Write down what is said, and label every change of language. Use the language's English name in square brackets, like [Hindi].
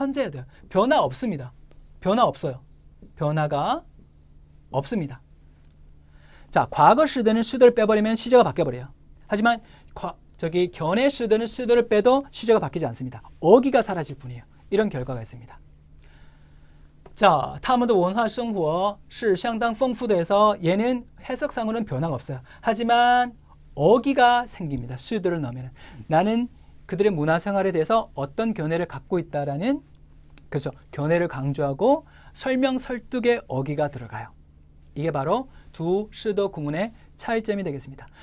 [Korean] 현재야 돼요. 변화 없습니다. 변화 없어요. 변화가 없습니다. 자, 과거 시대는 시대를 빼버리면 시제가 바뀌어버려요. 하지만 견해 시대는 시대를 빼도 시제가 바뀌지 않습니다. 어기가 사라질 뿐이에요. 이런 결과가 있습니다. 자, [Chinese] 他们的文化生活是相当丰富的 [Korean] 해서 얘는 해석상으로는 변화가 없어요. 하지만 어기가 생깁니다. 시대를 넣으면 나는 그들의 문화생활에 대해서 어떤 견해를 갖고 있다라는 그렇죠. 견해를 강조하고 설명 설득의 어기가 들어가요. 이게 바로 두 시더 구문의 차이점이 되겠습니다.